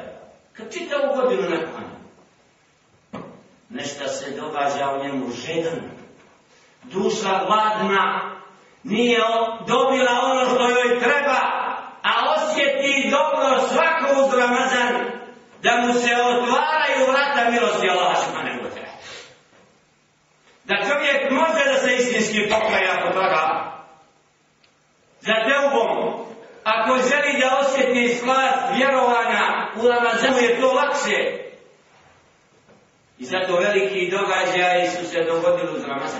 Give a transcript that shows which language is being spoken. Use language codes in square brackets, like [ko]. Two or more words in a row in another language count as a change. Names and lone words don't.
[bs] Kad čitavu godinu ne klanja. Nešto se događa u njemu žedan. Duša gladna, nije dobila ono što joj treba, a osjeti dobro svako uz Ramazan, da mu se otvaraju vrata milosti Allaha [ar] سبحانه وتعالى. [bs] Da čovjek može da se istinski pokaja kod toga. Za teubom, ako želi da osjeti slast vjerovanja u Ramazanu, je to lakše. I zato veliki događaji su se dogodili uz Ramazan.